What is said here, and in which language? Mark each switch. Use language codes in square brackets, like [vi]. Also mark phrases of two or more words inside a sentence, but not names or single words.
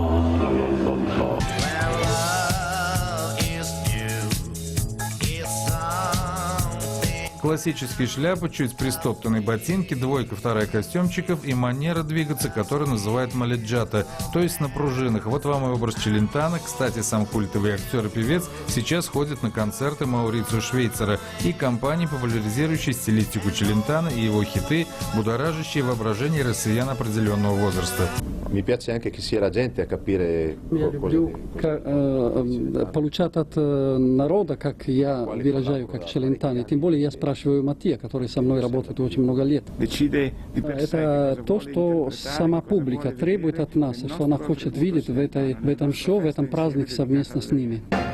[ru] Классические шляпы, чуть пристоптанные ботинки, двойка, вторая костюмчиков и манера двигаться, которую называют маледжата, то есть на пружинах. Вот вам и образ Челентано. Кстати, сам культовый актер и певец сейчас ходит на концерты Маурицио Швейцера и компании, популяризирующей стилистику Челентано и его хиты, будоражащие воображение россиян определенного возраста. [it] Mi piace anche che sia la gente a capire [ru] люблю получать от народа, как я выражаю, как Челентано. Тем более я спрашиваю Матtia, который со мной работает очень много лет. Это то, что сама публика требует от нас, что она хочет видеть в этом шоу, в этом празднике совместно с ними.